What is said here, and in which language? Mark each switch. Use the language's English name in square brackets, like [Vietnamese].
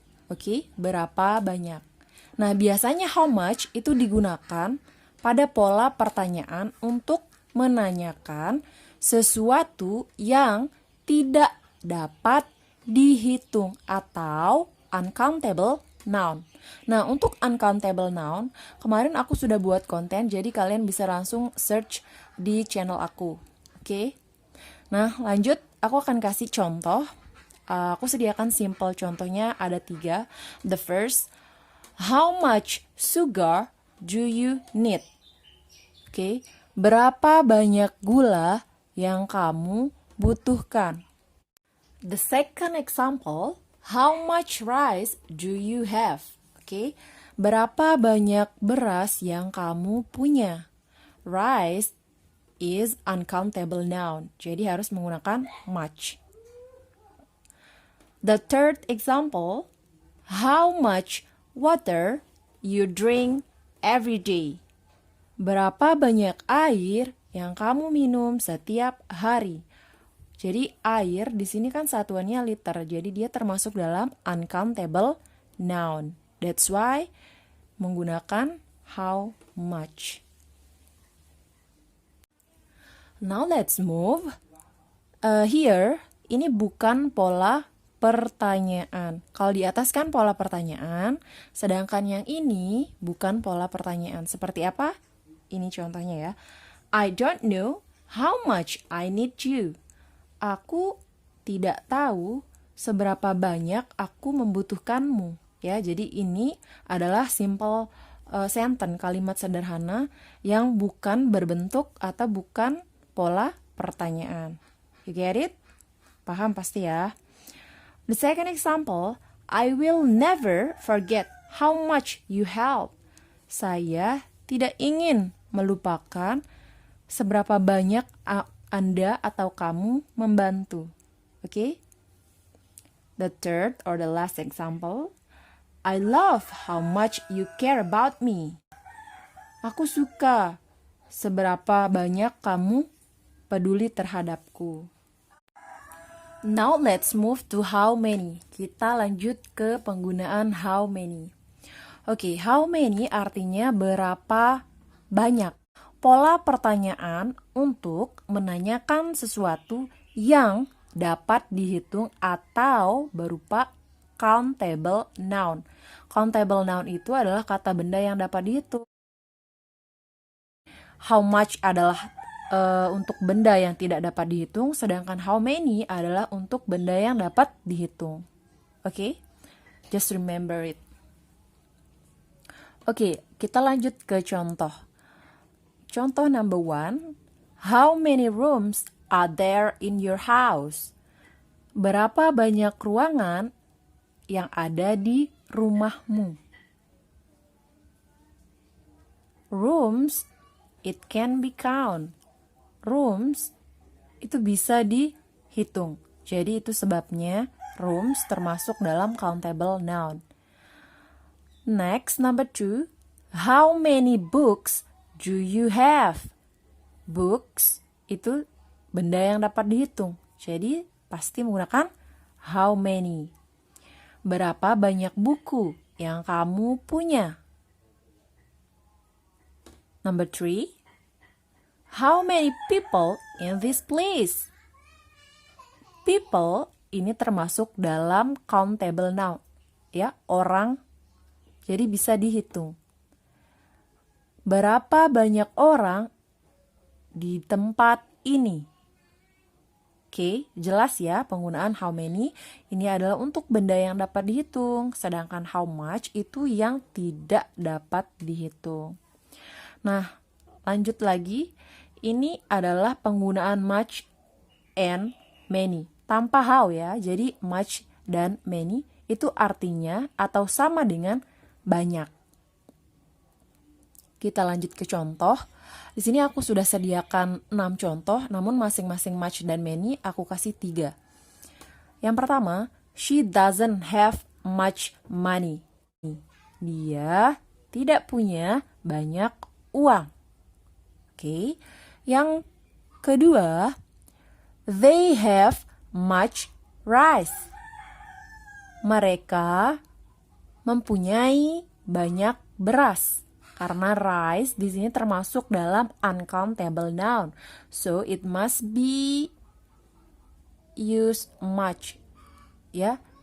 [Indonesian] Oke, berapa banyak. Nah, biasanya how much itu digunakan pada pola pertanyaan untuk menanyakan sesuatu yang tidak dapat dihitung atau uncountable noun. Nah, untuk uncountable noun, kemarin aku sudah buat konten, jadi kalian bisa langsung search di channel aku. Oke? Nah, lanjut, aku akan kasih contoh. Aku sediakan simple contohnya ada 3. [English] The first, how much sugar do you need? [Indonesian] Oke, berapa banyak gula yang kamu butuhkan? [English] The second example, how much rice do you have? [Indonesian] Oke, berapa banyak beras yang kamu punya? [English] Rice is uncountable noun, [Indonesian] jadi harus menggunakan much. The third example, how much water you drink every day? Berapa banyak air yang kamu minum setiap hari? Jadi air di sini kan satuannya liter, jadi dia termasuk dalam uncountable noun. [English] That's why [Indonesian] menggunakan how much. [English] Now let's move. Here, [Indonesian] ini bukan pola pertanyaan. Kalau di atas kan pola pertanyaan, sedangkan yang ini bukan pola pertanyaan. Seperti apa? Ini contohnya ya. [English] I don't know how much I need you. [Indonesian] Aku tidak tahu seberapa banyak aku membutuhkanmu. Ya, jadi ini adalah simple sentence, kalimat sederhana yang bukan berbentuk atau bukan pola pertanyaan. [English] You get it? [Indonesian] Paham pasti ya? [English] The second example, I will never forget how much you help. [Indonesian] Saya tidak ingin melupakan seberapa banyak Anda atau kamu membantu. [English] Okay? The third or the last example, I love how much you care about me. [Indonesian] Aku suka seberapa banyak kamu peduli terhadapku. [English] Now let's move to how many. [Indonesian] Kita lanjut ke penggunaan how many. Oke, how many artinya berapa banyak. Pola pertanyaan untuk menanyakan sesuatu yang dapat dihitung atau berupa countable noun. Countable noun itu adalah kata benda yang dapat dihitung. How much adalah untuk benda yang tidak dapat dihitung, sedangkan how many adalah untuk benda yang dapat dihitung. [English] Oke? Just remember it. [Indonesian] Oke, kita lanjut ke contoh. Contoh [English] number 1, how many rooms are there in your house? [Indonesian] Berapa banyak ruangan yang ada di rumahmu? [English] Rooms, it can be count. Rooms [Indonesian] itu bisa dihitung. Jadi itu sebabnya rooms termasuk dalam countable noun. [English] Next, number 2, how many books do you have? [Indonesian] Books itu benda yang dapat dihitung. Jadi pasti menggunakan how many. Berapa banyak buku yang kamu punya? [English] Number 3, how many people in this place? [Indonesian] People ini termasuk dalam countable noun. Ya, orang. Jadi bisa dihitung. Berapa banyak orang di tempat ini. Oke, jelas ya penggunaan how many ini adalah untuk benda yang dapat dihitung, sedangkan how much itu yang tidak dapat dihitung. Nah, lanjut lagi, ini adalah penggunaan much and many, tanpa how ya, jadi much dan many itu artinya atau sama dengan banyak. Kita lanjut ke contoh. Di sini aku sudah sediakan 6 contoh, namun masing-masing much dan many aku kasih 3. Yang pertama, [English] she doesn't have much money. [Indonesian] Dia tidak punya banyak uang. Oke. Yang kedua, [English] they have much rice. [Indonesian] Mereka mempunyai banyak beras. Karena rice di sini termasuk dalam uncountable noun. [English] So it must be used much. Ya.